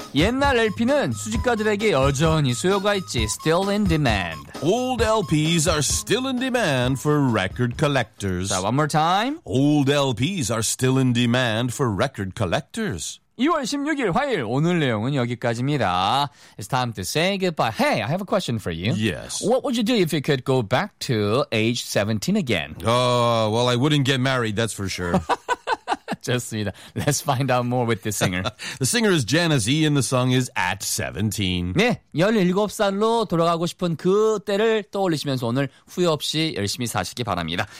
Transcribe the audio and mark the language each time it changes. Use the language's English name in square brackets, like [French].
[Korean] 옛날 LP는 수집가들에게 여전히 수요가 있지. [English] Still in demand. Old LPs are still in demand for record collectors. 자, one more time. Old LPs are still in demand for record collectors. [Korean] 2월 16일 화요일 오늘 내용은 여기까지입니다. [English] It's time to say goodbye. Hey, I have a question for you. Yes. What would you do if you could go back to age 17 again? Well, I wouldn't get married, that's for sure. [Korean] 좋습니다. [English] Let's find out more with this singer. The singer is Janice E and the song is At 17. [Korean] 네, 17살로 돌아가고 싶은 그때를 떠올리시면서 오늘 후회 없이 열심히 사시기 바랍니다.